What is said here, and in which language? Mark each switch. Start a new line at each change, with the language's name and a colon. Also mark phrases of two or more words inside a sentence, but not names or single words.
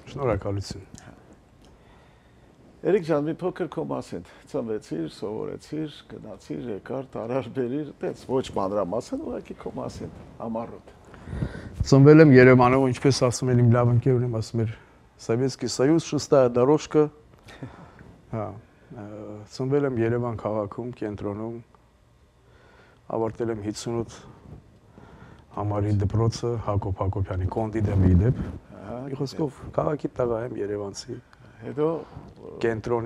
Armenian: Շնորհակալություն։ Էրիկ ջան, մի փոքր քո մասին։ Ծնվեցիր, սովորեցիր, գնացիր, եկար, տարար բերիր, այդպես ոչ մանրամասն, ուղղակի քո մասին համառոտ։ Ծնվել եմ Երևանում, ինչպես ասում են իմ լավ ընկերներն, ասում էր
Russian: Советский Союз, шестая дорожка։
Armenian: Հա, ծնվել եմ Երևան քաղաքում, կենտրոնում։ Ավարտել եմ 58 համարի դպրոցը Հակոբ Հակոբյանի կոնդիտեմի դեպ։ Մի խոսքով քաղաքի տղա եմ, երևանցի։ Հետո կենտրոնի